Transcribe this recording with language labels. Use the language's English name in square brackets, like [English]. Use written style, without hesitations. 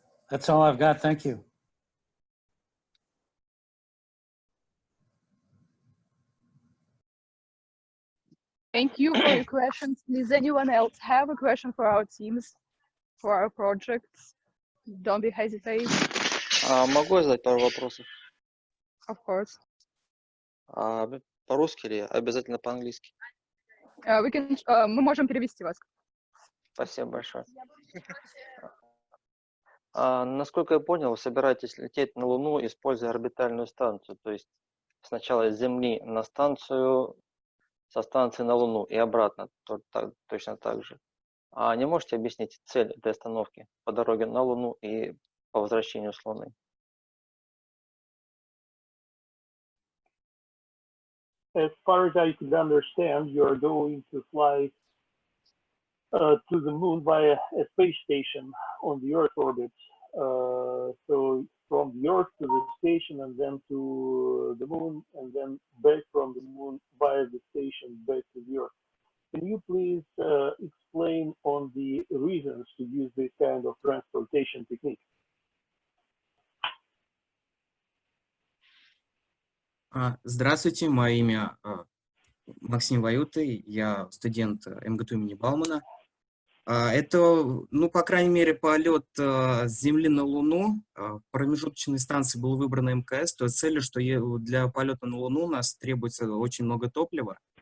[English] That's all I've got. Thank you. Thank you for your questions. Does anyone else have a question for our teams, for our projects? Don't be hesitate. [Russian] Могу я задать пару вопросов? [English] Of course. [Russian] По-русски или обязательно по-английски? Мы можем перевести вас. Спасибо большое. Насколько я понял, вы собираетесь лететь на Луну, используя орбитальную станцию, то есть сначала с Земли на станцию, со станции на Луну и обратно, точно так же. А не можете объяснить цель этой остановки по дороге на Луну и по возвращению с Луны? [English] As far as I could understand, you are going to fly to the moon via a space station on the Earth orbit. So from the Earth to the station and then to the moon and then back from the moon via the station back to the Earth. Can you please explain on the reasons to use this kind of transportation technique? [Russian] Здравствуйте, мое имя Максим Ваюты, я студент МГТУ имени Баумана. Это, ну, по крайней мере, полет с Земли на Луну. Промежуточной станцией был выбрана МКС, то есть целью, что для полета на Луну у нас требуется очень много топлива.